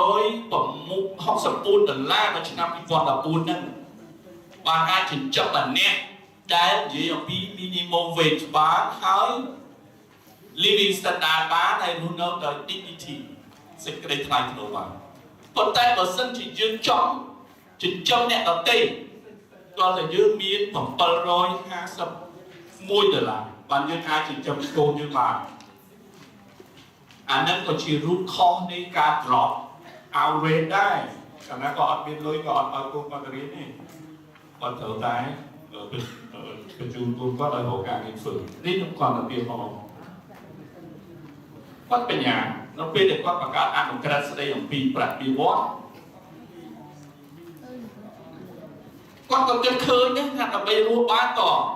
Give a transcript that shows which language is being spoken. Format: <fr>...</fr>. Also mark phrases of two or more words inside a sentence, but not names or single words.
<km>នៅឆ្នាំ2014ហ្នឹងបានអាចចិញ្ចឹមម្នាក់ដែលនិយាយអំពី</km> <en>minimum wage</en> <km>បានហើយ</km> <en>living standard</en> <km>បានហើយរស់នៅដោយ dignity សេចក្តីថ្លៃថ្នូរបានប៉ុន្តែបើសិនជាយើងចង់ចិញ្ចឹមអ្នកដទៃគាត់តែយើងមាន$751 បានយើងអាចចិញ្ចឹមកូនយើងបានអាហ្នឹងក៏ជា</km> <en>root cause</en> <km>នៃការ</km> <en>drop out rate</en> <km>ដែរកាលណាក៏អត់មានលុយក៏អត់ឲ្យកូនគាត់រៀនទេគាត់ត្រូវតែបញ្ជូនកូនគាត់ឲ្យរកការងារធ្វើនេះខ្ញុំគាត់ទៅពីហោ គាត់បញ្ញានៅពេលដែលគាត់បង្កើតអនុក្រឹត្យស្ដីអំពីប្រាក់បៀវត្សគាត់ក៏គិតឃើញថាដើម្បីរស់បានក៏</km>